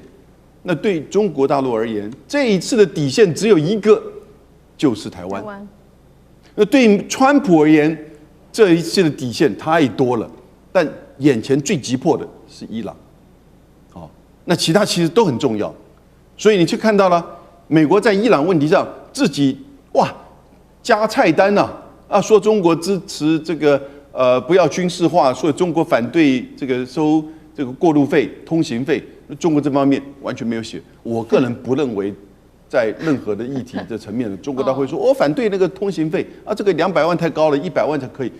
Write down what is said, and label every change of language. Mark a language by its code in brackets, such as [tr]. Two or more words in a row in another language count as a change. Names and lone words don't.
[zh] 那對中國大陸而言，這一次的底線只有一個，就是台灣。那對於川普而言，這一次的底線太多了，但眼前最急迫的是伊朗，那其他其實都很重要，所以你去看到了美國在伊朗問題上自己加菜單說中國支持這個不要軍事化，說中國反對這個收這個過路費、通行費，中國這方面完全沒有寫。我個人不認為在任何的議題的層面，中國他會說我反對那個通行費這個200萬太高了，100萬才可以。